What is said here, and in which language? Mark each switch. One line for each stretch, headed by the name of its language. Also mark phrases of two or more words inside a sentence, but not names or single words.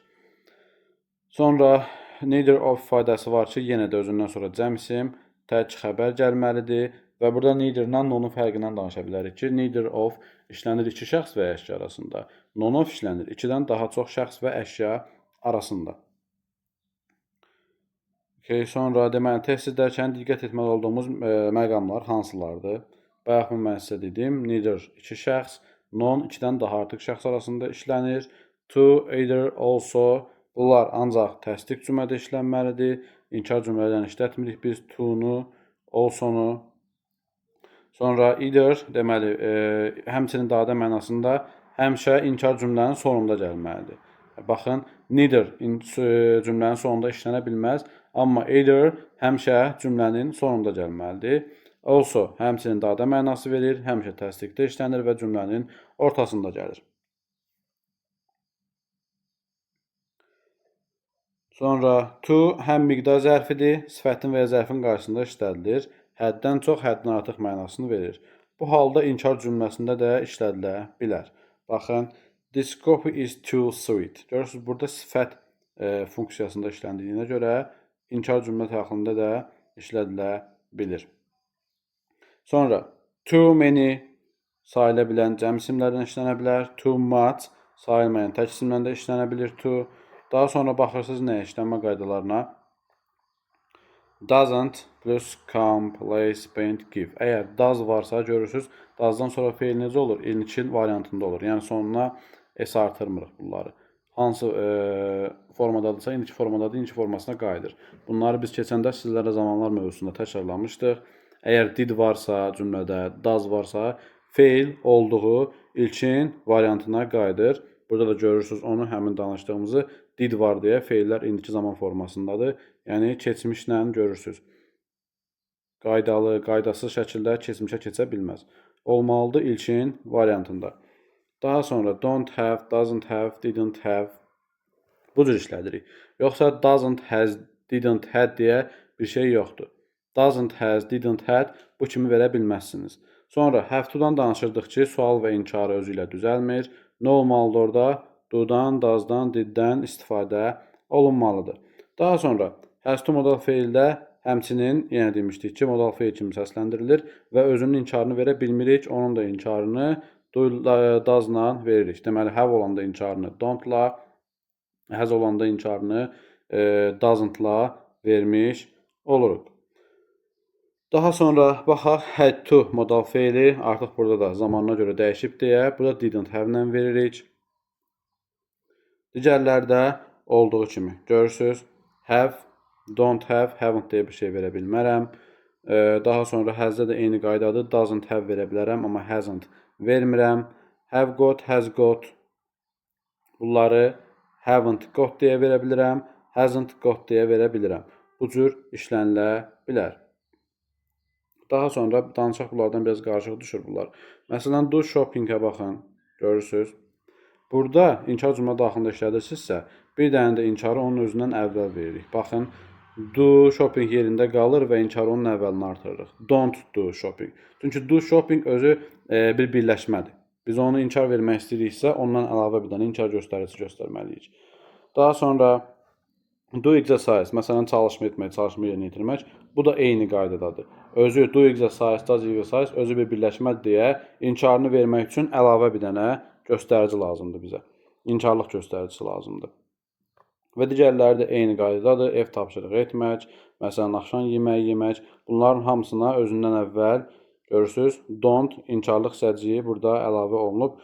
Azerbaijani: Sonra
English: neither of
Azerbaijani: ifadəsi var ki, yenə də özündən sonra cəm isim, tək xəbər gəlməlidir və burada neither-la nonun fərqindən danışa bilərik ki, neither of işlənir iki şəxs və əşya arasında,
English: non-of
Azerbaijani: işlənir ikidən daha çox şəxs və əşya arasında. Sonra deməli, test edərkən diqqət etməli olduğumuz məqamlar hansılardır? Bayaq mən sizə dedim, neither iki şəxs, non ikidən daha artıq şəxs arasında işlənir,
English: to, either, also,
Azerbaijani: bunlar ancaq təsdiq cümlədə işlənməlidir. İnkar cümlələrdən işlətmirik biz to-nu, also-nu. Sonra either, deməli, həmçinin dadə mənasında həmişə inkar cümlənin sonunda gəlməlidir. Baxın, neither cümlənin sonunda işlənə bilməz, amma either həmişə cümlənin sonunda gəlməlidir. Also, həmçinin dadə mənası verir, həmişə təsdiqdə işlənir və cümlənin ortasında gəlir. Sonra to həm miqdar zərfidir, sifətin və ya zərfin qarşısında işlədilir. Həddən çox, həddən artıq mənasını verir. Bu halda inkar cümləsində də işlədilə bilər. Baxın,
English: this coffee is too sweet.
Azerbaijani: Görürsünüz, burada sifət funksiyasında işləndiyinə görə inkar cümlə daxilində də işlədilə bilir. Sonra,
English: too many
Azerbaijani: sayıla bilən cəm isimlərdən işlənə bilər.
English: Too much
Azerbaijani: sayılmayan tək isimlə də işlənə bilir to. Daha sonra baxırsınız nəyə işlənmə qaydalarına.
English: Doesn't plus come, place, paint, give.
Azerbaijani: Əgər does varsa görürsünüz, does'dan sonra feil necə olur? İlkin variantında olur. Yəni sonuna s artırmırıq bunları. Hansı formadadırsa, indiki formadadır, indiki formasına qayıdır. Bunları biz keçəndə sizlərlə zamanlar mövzusunda təkrarlamışdıq. Əgər did varsa cümlədə, does varsa, feil olduğu ilkin variantına qayıdır. Burada da görürsünüz onu həmin danışdığımızı did var deyə feillər indiki zaman formasındadır. Yəni keçmişlə görürsünüz. Qaydalı, qaydasız şəkildə keçmişə keçə bilməz. Olmalıdır ilkin variantında. Daha sonra
English: don't have, doesn't have, didn't have
Azerbaijani: bu cür işlədirik. Yoxsa
English: doesn't has, didn't had
Azerbaijani: deyə bir şey yoxdur.
English: Doesn't has, didn't had
Azerbaijani: bu kimi verə bilməzsiniz. Sonra
English: have to-
Azerbaijani: dan danışırdıq ki, sual və inkarı özü ilə düzəlmir. Nə olmalıdır orada? Do-dan, does-dan, did-dən istifadə olunmalıdır. Daha sonra
English: has to
Azerbaijani: modal feildə həmçinin yenə demişdik ki, modal feil kimi səsləndirilir və özünün inkarını verə bilmirik. Onun da inkarını does-la veririk. Deməli, have olanda inkarını don't-la, has olanda inkarını doesn't-la vermiş oluruq. Daha sonra baxaq,
English: had to
Azerbaijani: modal feili artıq burada da zamanına görə dəyişib deyə, burada
English: didn't have-
Azerbaijani: lə veririk. Digərlərdə olduğu kimi görürsünüz,
English: have, don't have, haven't
Azerbaijani: deyə bir şey verə bilmərəm. Daha sonra has-də də eyni qaydadır,
English: doesn't have
Azerbaijani: verə bilərəm, amma hasn't vermirəm.
English: Have got, has got,
Azerbaijani: bunları
English: haven't got
Azerbaijani: deyə verə bilirəm,
English: hasn't got
Azerbaijani: deyə verə bilirəm. Bu cür işlənilə bilər. Daha sonra danışaq bunlardan biraz qarışıq düşür bunlar. Məsələn,
English: do shopping-
Azerbaijani: ə baxın, görürsünüz. Burada inkar cümlə daxilində işlədirsinizsə, bir dənə də inkarı onun özündən əvvəl veririk. Baxın,
English: do shopping
Azerbaijani: yerində qalır və inkarı onun əvvəlini artırırıq.
English: Don't do shopping.
Azerbaijani: Çünki
English: do shopping
Azerbaijani: özü bir birləşmədir. Biz onu inkar vermək istəyiriksə, ondan əlavə bir dənə inkar göstəricisi göstərməliyik. Daha sonra
English: do exercise,
Azerbaijani: məsələn, çalışma etmək, çalışma yerinə yetirmək, bu da eyni qaydadadır. Özü
English: do exercise, does exercise
Azerbaijani: özü bir birləşmədir deyə inkarını vermək üçün əlavə bir dənə göstərici lazımdır bizə. İnkarlıq göstəricisi lazımdır. Və digərləri də eyni qaydadadır. Ev tapşırığı etmək, məsələn, axşam yeməyi yemək. Bunların hamısına özündən əvvəl görürsünüz, don't inkarlıq hissəciyi burada əlavə olunub.